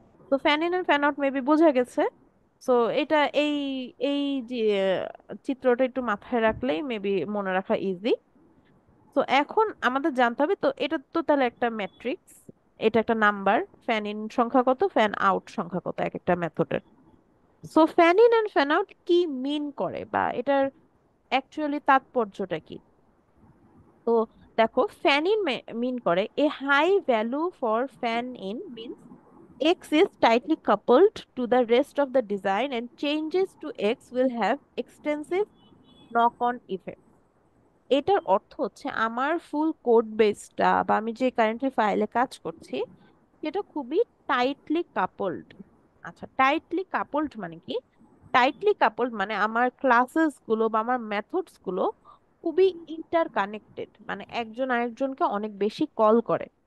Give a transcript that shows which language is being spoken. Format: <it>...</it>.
<bn>তো fan in and fan out maybe বোঝা গেছে। সো এটা এই এই যে চিত্রটা একটু মাথায় রাখলেই মেবি মনে রাখা ইজি। তো এখন আমাদের জানতে হবে, তো এটা তো তাহলে একটা ম্যাট্রিক্স, এটা একটা নাম্বার, ফ্যান ইন সংখ্যা কত, ফ্যান আউট সংখ্যা কত এক একটা মেথডের। So fan in and fan out কি মিন করে বা এটার অ্যাকচুয়ালি তাৎপর্যটা কি? তো দেখো,</bn> <en>Fan in mean করে a high value for fan in means x is tightly coupled to the rest of the design and changes to x will have extensive knock-on effect.</en> <bn>এটার অর্থ হচ্ছে আমার ফুল কোড বেসটা বা আমি যে কারেন্টলি ফাইলে কাজ করছি সেটা খুবই টাইটলি কাপলড। আচ্ছা, টাইটলি কাপলড মানে কি? টাইটলি কাপলড মানে আমার ক্লাসেস গুলো বা আমার মেথডস গুলো খুবই ইন্টার কানেক্টেড, মানে একজন আরেকজনকে অনেক বেশি কল করে।</bn>